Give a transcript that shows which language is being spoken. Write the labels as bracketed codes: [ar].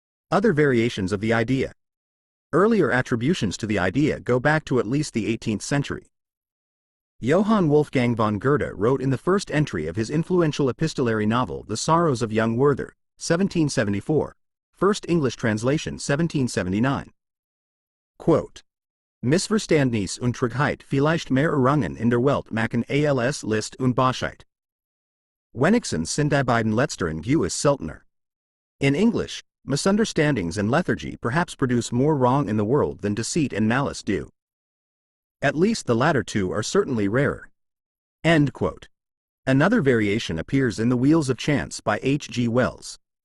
[en] Other variations of the idea. Earlier attributions to the idea go back to at least the 18th century. Johann Wolfgang von Goethe wrote in the first entry of his influential epistolary novel The Sorrows of Young Werther, 1774, first English translation 1779. [de] Quote, Missverständnis und Trägheit vielleicht mehr Errungen in der Welt machen als List und Bosheit. Wenigstens sind die beiden letzteren gewiss seltener. [en] In English, misunderstandings and lethargy perhaps produce more wrong in the world than deceit and malice do. At least the latter two are certainly rarer. End quote. Another variation appears in The Wheels of Chance by H. G. Wells.